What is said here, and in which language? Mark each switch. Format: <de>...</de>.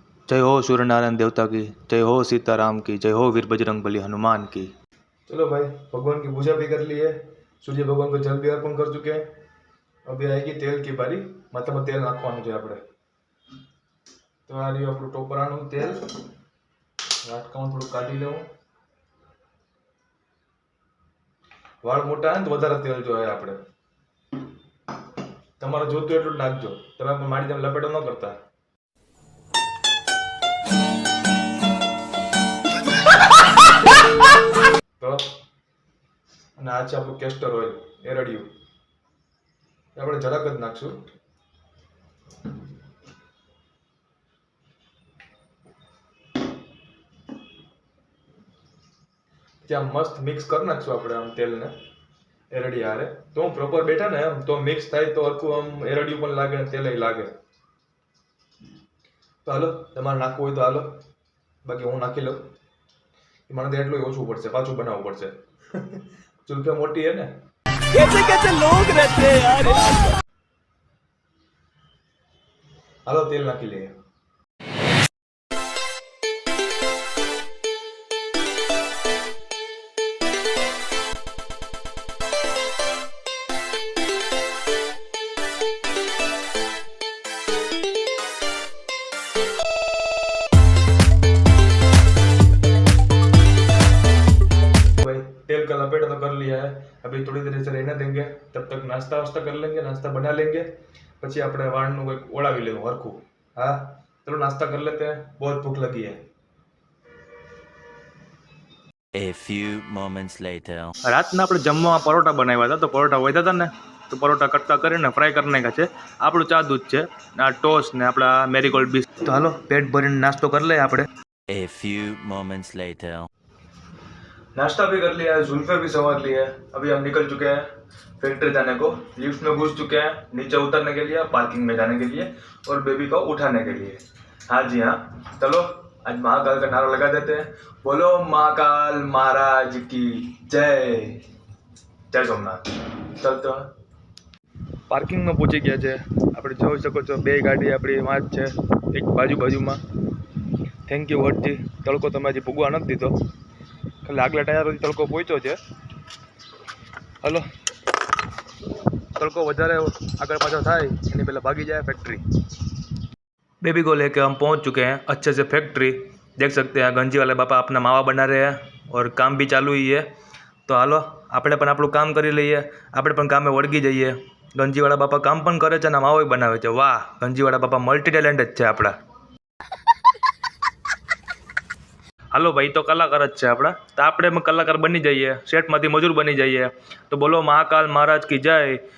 <hi>जय हो सूर्यनारायण देवता की, जय हो सीताराम की, जय हो वीर बजरंग बली हनुमान की। चलो भाई, भगवान की पूजा भी कर ली है, सूर्य भगवान को जल भी अर्पण कर चुके हैं। अभी आएगी तेल की बारी, माथाમાં</hi> <gu>તેલ નાખવાનું છે આપણે। તો આ રહ્યું આપણું ટોપરાનું તેલ, વાટકામાં થોડું કાઢી લેવું। વાળ મોટા હોય ને તો વધારે તેલ જોઈએ આપણે, તમારે જોતું એટલું જ નાખજો, તમે પણ મારી જેમ લપેટો ન કરતા। તો અને આ છે આપણું કેસ્ટર ઓઇલ, એરડિયું, આપણે જરાક જ નાખશું। ત્યાં મસ્ત મિક્સ કરી નાખશું આપણે આમ તેલને એરડી હારે, તો હું પ્રોપર બેઠા ને એમ તો મિક્સ થાય તો આખું આમ એરડિયું પણ લાગે ને તેલ લાગે। તો હાલો, તમારે નાખવું હોય તો હાલો, બાકી હું નાખી લઉં। મને તો એટલું ઓછું પડશે, પાછું બનાવવું પડશે। ચૂલકા મોટી है ને,</gu> <hi>कैसे कैसे लोग रहते हैं यार।</hi> <gu>હાલો તેલ નાખી લઈએ।</gu> <hi>तेल का लपेटा तो कर लिया है, अभी थोड़ी देर से रहने देंगे, तब तक नाश्ता वास्ता कर लेंगे, नाश्ता बना लेंगे,</hi> <gu>પછી આપણે વાળનું કંઈક ઓળાવી લેવું હરખું।</gu> <hi>હા ચલો નાસ્તા कर लेते हैं, बहुत भूख लगी है।</hi> <en>A few moments later.</en> <gu>રાતના આપણે જમવા પરોઠા બનાવ્યા હતા, તો પરોઠા વધ્યા હતા ને, તો પરોઠા કટકા કરીને ફ્રાય કરી નાખ્યા છે। આપણું ચા દૂધ છે, આ ટોસ્ટ ને આપણા મેરીગોલ્ડ બિસ્કિટ। તો હાલો પેટ ભરીને નાસ્તો કરી લઈએ આપણે।</gu> <en>A few moments later.</en> <hi>नाश्ता भी कर लिया है, जुल्फे भी संवार ली है। अभी हम निकल चुके हैं फैक्ट्री जाने को, लिफ्ट में घुस चुके हैं, नीचे उतरने के लिए, पार्किंग में जाने के लिए और बेबी को उठाने के लिए। हाँ जी हाँ, चलो आज महाकाल का नारा लगा देते हैं, बोलो महाकाल महाराज की जय, जय सोमनाथ। चलते हैं, पार्किंग में पहुंची गया है</hi> <gu>આપણે જોઈ શકો છો, બે ગાડી આપણી વાંચ છે, એક બાજુમાં। થેન્ક યુ વટજી, તડકો તમે હજી ભૂગવા નથી દીધો, ખાલી આગલા ટાયરથી તડકો પહોંચ્યો છે। હલો, तड़को વધારે આગળ પાછળ થાય એની પહેલાં ભાગી</gu> <hi>जाए फैक्ट्री। बेबी को लेके हम पहुंच चुके हैं अच्छे से फैक्ट्री। देख सकते हैं गंजी वाले बापा अपना मावा बना रहे हैं और काम भी चालू ही है।</hi> <gu>तो हालो આપણે પણ આપણું કામ કરી લઈએ, આપણે પણ કામે વળગી જઈએ। ગંજીવાળા બાપા કામ પણ કરે છે અને માવો બનાવે છે। વાહ, ગંજીવાળા બાપા મલ્ટી ટેલેન્ટેડ છે આપણા। હાલો ભાઈ, તો કલાકાર જ છે આપણા, તો આપણે કલાકાર બની જઈએ, સેટમાંથી મજૂર બની જઈએ। તો બોલો મહાકાલ મહારાજ કી જય,</gu>